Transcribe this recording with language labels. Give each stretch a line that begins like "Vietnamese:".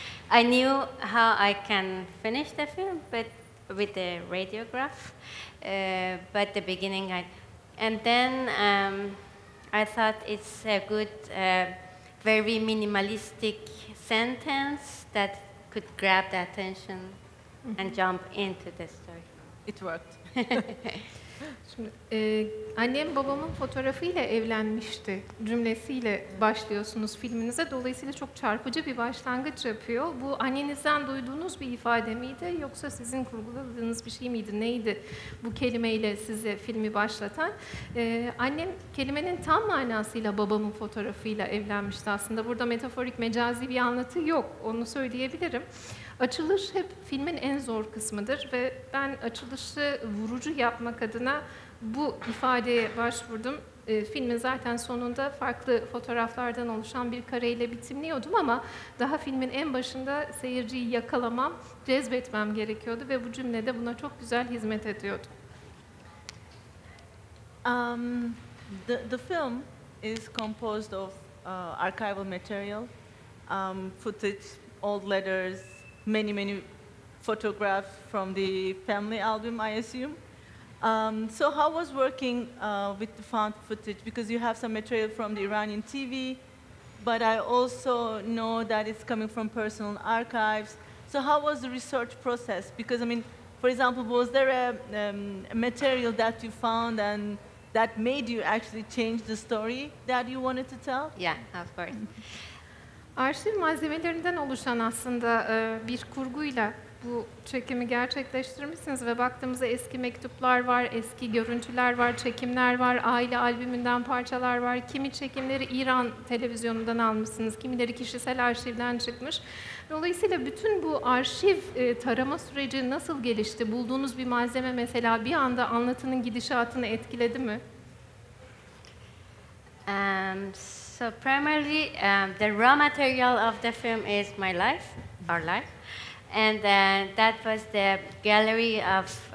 English: I knew how I can finish the film, but with the radiograph. But the beginning, and then I thought it's a good, very minimalistic sentence that could grab the attention and jump into the story. It worked.
Turkish: Şimdi, annem babamın fotoğrafıyla evlenmişti cümlesiyle başlıyorsunuz filminize. Dolayısıyla çok çarpıcı bir başlangıç yapıyor. Bu annenizden duyduğunuz bir ifade miydi yoksa sizin kurguladığınız bir şey miydi? Neydi bu kelimeyle size filmi başlatan? Annem kelimenin tam manasıyla babamın fotoğrafıyla evlenmişti aslında. Burada metaforik, mecazi bir anlatı yok. Onu söyleyebilirim. Açılış hep filmin en zor kısmıdır ve ben açılışı vurucu yapmak adına bu ifadeye başvurdum. Filmin zaten sonunda farklı fotoğraflardan oluşan bir kareyle bitimliyordum ama daha filmin en başında seyirciyi yakalamam, cezbetmem gerekiyordu ve bu cümle de buna çok güzel hizmet ediyordu.
English: The film is composed of archival material, footage, old letters, many photographs from the family album, I assume. So how was working with the found footage? Because you have some material from the Iranian TV, but I also know that it's coming from personal archives. So how was the research process? Because, I mean, for example, was there a material that you found and that made you actually change the story that you wanted to tell? Yeah, of course.
Turkish: Arşiv malzemelerinden oluşan aslında bir kurguyla bu çekimi gerçekleştirmişsiniz ve baktığımızda eski mektuplar var, eski görüntüler var, çekimler var, aile albümünden parçalar var. Kimi çekimleri İran televizyonundan almışsınız, kimileri kişisel arşivden çıkmış. Dolayısıyla bütün bu arşiv tarama süreci nasıl gelişti? Bulduğunuz bir malzeme mesela bir anda anlatının gidişatını etkiledi mi?
English: So primarily, the raw material of the film is my life, our life, and that was the gallery of